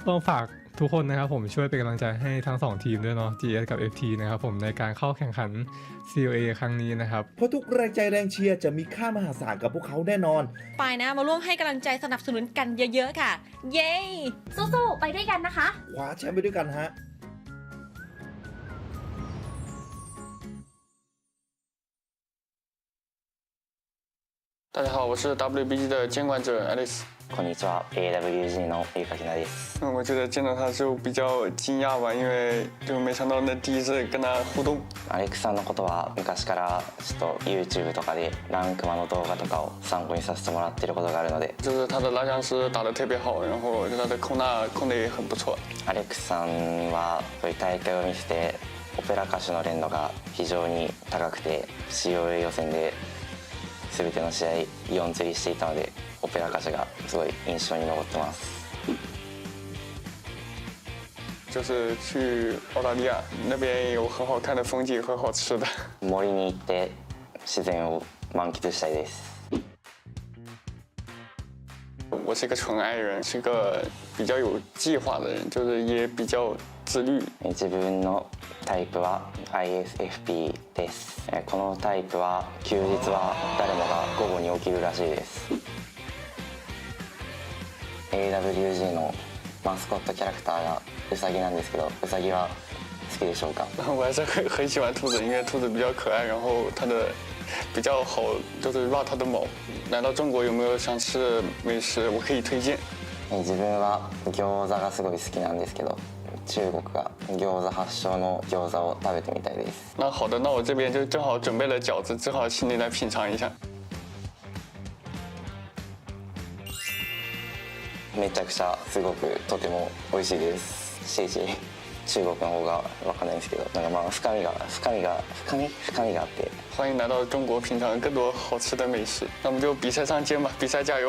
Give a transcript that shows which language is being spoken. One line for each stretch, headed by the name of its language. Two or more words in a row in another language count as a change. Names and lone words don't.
Thai: ต้องฝากทุกคนนะครับผมช่วยเป็นกำลังใจให้ทั้ง2ทีมด้วยเนาะ GS กับ FT นะครับผมในการเข้าแข่งขัน COA ครั้งนี้นะครับ เพราะทุกแรงใจแรงเชียร์จะมีค่ามหาศาลกับพวกเขาแน่นอน ไปนะมาร่วมให้กำลังใจสนับสนุนกันเยอะๆค่ะเย้ สู้ๆไปด้วยกันนะคะ คว้าแชมป์ไปด้วยกันฮะ
Chinese: 大家好，我是 WBG 的监管者 Alex。
Japanese: こんにちは AWG のゆかきなです。
Chinese: 我觉得见到他就比较惊讶吧，因为就没想到那第一次跟他互动。
Japanese: アレックさんのことは昔からちょっと YouTube とかでランクマの動画とかを参考にさせてもらってることがあるので。
Chinese: 就是他的拉翔师打得特别好，然后他的空打控得也很不错。
Japanese: アレックさんはそういう大会を見ててオペラ歌手の連度が非常に高くて COA 予選で全ての試合4釣りしていたのでオペラ歌手がすごい印象に残ってます。
Chinese: 就是去澳大利亚那边有很好看的风景和好吃的。
Japanese: 森に行って自然を満喫したいです。
Chinese: 我是一个纯爱人，是个比较有计划的人，就是也比较自律。
Japanese: 自分のタイプは ISFP です。このタイプは休日は誰もが午後に起きるらしいです。AWG のマスコットキャラクターがウサギなんですけど、ウサギは好きでしょうか？
Chinese: 我还是很喜欢兔子，因为兔子比较可爱，然后它的比较好就是绕它的毛。来到中国有没有想吃的美食我可以推荐？
Japanese: 自分は餃子がすごい好きなんですけど。中国が餃子発祥の餃子を食べてみたいです。
Chinese: 那好的，那我这边就正好准备了饺子，正好请你来品尝一下。
Japanese: めちゃくちゃすごくとても美味しいです。谢谢。中国の方がわかんないんですけど、なんかまあ深みがあって。
Chinese: 欢迎来到中国，品尝更多好吃的美食。那我们就比赛上见吧，比赛加油！